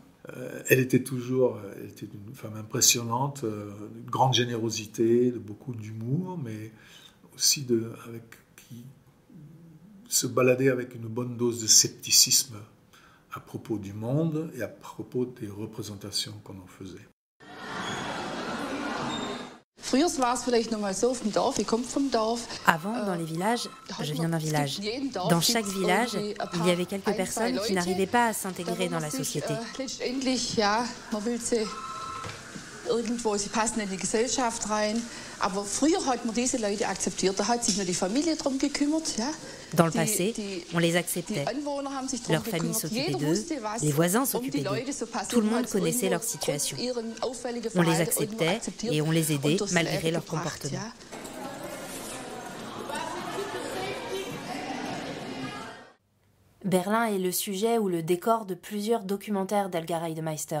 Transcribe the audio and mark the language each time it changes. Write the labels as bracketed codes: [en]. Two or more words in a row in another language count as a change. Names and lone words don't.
[fr] Elle était une femme impressionnante, de grande générosité, de beaucoup d'humour, mais aussi qui se baladait avec une bonne dose de scepticisme à propos du monde et à propos des représentations qu'on en faisait. Avant, dans les villages, je viens d'un village. Dans chaque village, il y avait quelques personnes qui n'arrivaient pas à s'intégrer dans la société. [de] Sie passen in die Gesellschaft rein. Aber früher hat man diese Leute akzeptiert. Da hat sich nur die Familie drum gekümmert. Ja? [fr] Dans le passé, on les acceptait. Leur famille s'occupait d'eux, les voisins s'occupaient d'eux. Tout le monde connaissait leur situation. On les acceptait et on les aidait malgré leur comportement. Berlin est le sujet ou le décor de plusieurs documentaires d'Helga Reidemeister.